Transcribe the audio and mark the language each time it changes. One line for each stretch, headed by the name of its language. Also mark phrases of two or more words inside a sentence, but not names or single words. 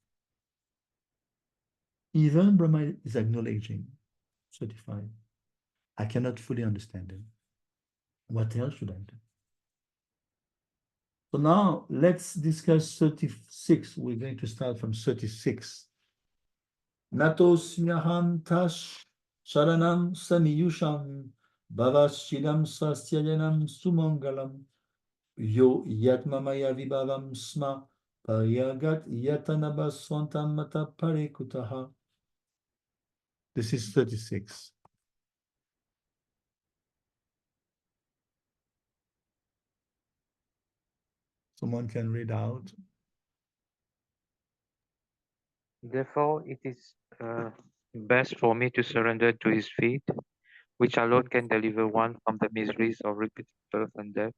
English: Even Brahma is acknowledging, 35, I cannot fully understand him. What else should I do? So now let's discuss 36. We're going to start from 36.
Sanskrit: Natos nyaham tash sharanam samiyusham bhavashilam sasyayanam sumangalam yo yatmamaya vibhavam sma paryagat yatanaba swantam mata parekutaha.
English: This is 36. Someone can read out. Therefore, it is best for me to surrender to his feet, which alone can deliver one from the miseries of repeated birth and death.